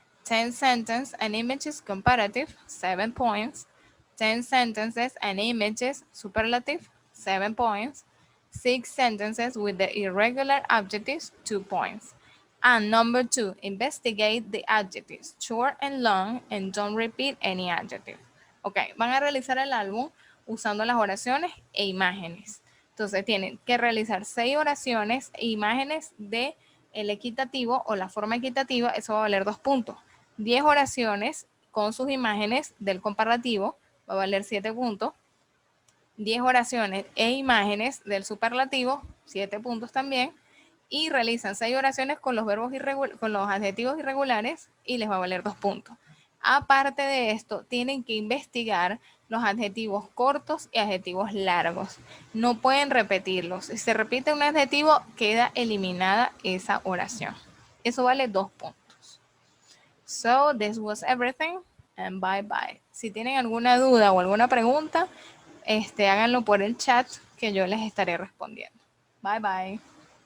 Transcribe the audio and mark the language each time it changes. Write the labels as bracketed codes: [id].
[en] 10 sentences and images comparative, 7 points. 10 sentences and images superlative, 7 points. 6 sentences with the irregular adjectives, 2 points. And number 2, investigate the adjectives, short and long, and don't repeat any adjective. [es] Ok, van a realizar el álbum usando las oraciones e imágenes. Entonces tienen que realizar 6 oraciones e imágenes de el equitativo o la forma equitativa, eso va a valer 2 puntos. 10 oraciones con sus imágenes del comparativo, va a valer 7 puntos. 10 oraciones e imágenes del superlativo, 7 puntos también. Y realizan 6 oraciones con los con los adjetivos irregulares y les va a valer 2 puntos. Aparte de esto, tienen que investigar los adjetivos cortos y adjetivos largos. No pueden repetirlos. Si se repite un adjetivo, queda eliminada esa oración. Eso vale 2 puntos. [en] So, this was everything and bye bye. [es] Si tienen alguna duda o alguna pregunta, háganlo por el chat que yo les estaré respondiendo. [en] Bye bye.